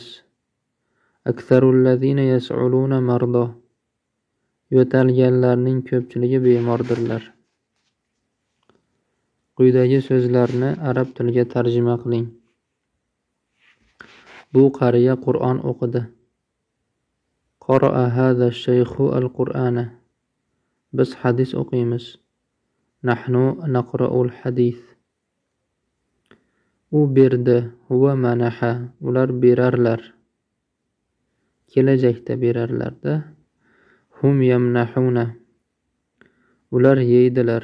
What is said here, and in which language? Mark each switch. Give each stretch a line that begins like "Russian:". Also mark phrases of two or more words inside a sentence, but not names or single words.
Arabic: أكثر الذين يسعلون مرضى.
Uzbek: Yo'talganlarning ko'pchiligi bemordirlar. Quyidagi so'zlarni arab tiliga tarjima qiling. Bu qariya Qur'on o'qidi.
Arabic: قرأ هذا الشيخ القرآن.
Uzbek: Biz hadis o'qiymiz.
Arabic: نحن نقرأ الحديث.
Uzbek: U berdi.
Arabic: هو منح.
Uzbek: Ular berarlar. Kelajakda berarlarda.
Arabic: هم يمنحون.
Uzbek: Ular yeydilar.